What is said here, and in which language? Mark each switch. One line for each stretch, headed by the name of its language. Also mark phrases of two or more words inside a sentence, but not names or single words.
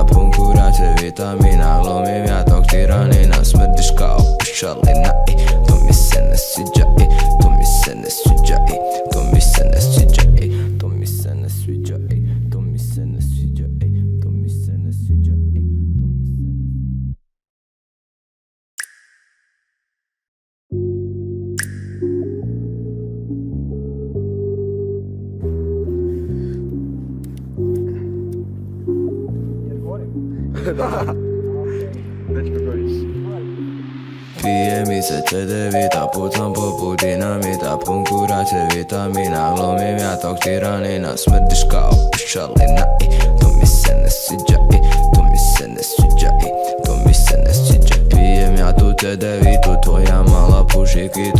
Croatian: Pun kuraće vitamina, glumim ja tog tiranina. Smrdiš kao pušalina i to mi se ne sviđa i to mi se ne sviđa i to mi se ne sviđa i to mi se ne sviđa i to mi se ne sviđa i to mi se ne sviđa i to mi se ne
Russian: Да. Дайте поговорить.
Croatian: Pije mi se cedevita, pucam poput dinamita. Pun kuraće vitamina, glumim ja tog tiranina. Smrdiš kao pušalina i to mi se ne sviđa i to mi se ne sviđa i to mi se ne sviđa. Pijem ja tu cedevitu, tvoja mala puši kitu.